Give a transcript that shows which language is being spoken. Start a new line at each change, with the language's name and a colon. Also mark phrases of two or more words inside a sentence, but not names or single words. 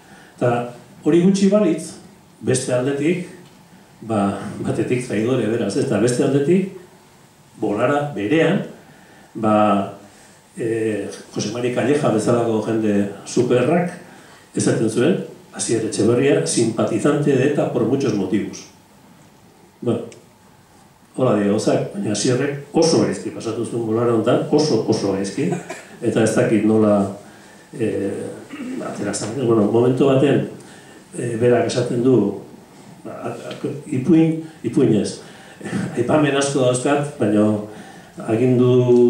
Basque: Eta hori gutxi balitz, beste aldetik, batetik traidore beraz, eta beste aldetik, bolara berean, Jose Mari Calleja bezalako jende superrak esaten zuen, Asier Etxeberria,
Spanish: simpatizante de ETA por muchos motivos.
Basque: Bueno, hola dira gauzak, baina Asierrek oso gaizki pasatu zuen bolara honetan, oso gaizki, eta ez dakit nola aterazan. Bueno, momentu baten, berak esaten du, ipuinez, aipamen asko dauzkat, baina agindu